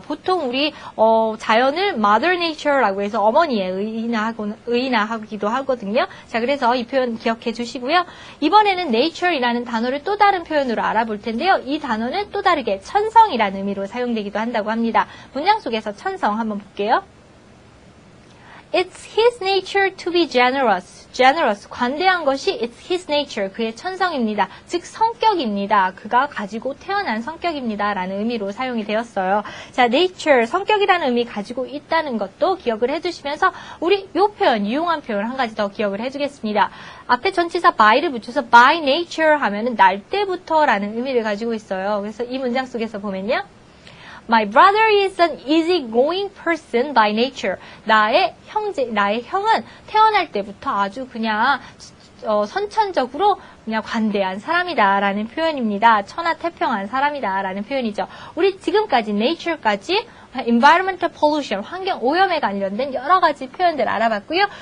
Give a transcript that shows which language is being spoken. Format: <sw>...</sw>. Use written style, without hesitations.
<ko>보통 우리 자연을 Mother Nature라고 해서 어머니에 의인화하기도 하거든요. 자, 그래서 이 표현 기억해 주시고요. 이번에는 Nature이라는 단어를 또 다른 표현으로 알아볼 텐데요. 이 단어는 또 다르게 천성이라는 의미로 사용되기도 한다고 합니다. 문장 속에서 천성 한번 볼게요.</ko> <en>It's his nature to be generous.</en> <ko>generous, 관대한 것이</ko> <en>it's his nature,</en> <ko>그의 천성입니다. 즉 성격입니다. 그가 가지고 태어난 성격입니다. 라는 의미로 사용이 되었어요. 자, nature, 성격이라는 의미 가지고 있다는 것도 기억을 해주시면서 우리 이 표현, 유용한 표현 한 가지 더 기억을 해주겠습니다. 앞에 전치사 by를 붙여서 by nature 하면은 날 때부터 라는 의미를 가지고 있어요. 그래서 이 문장 속에서 보면요.</ko> <en>My brother is an easygoing person by nature.</en> <ko>나의 형은 태어날 때부터 아주 그냥 선천적으로 그냥 관대한 사람이다 라는 표현입니다. 천하태평한 사람이다 라는 표현이죠. 우리 지금까지 nature까지 environmental pollution, 환경 오염에 관련된 여러 가지 표현들 알아봤고요.</ko>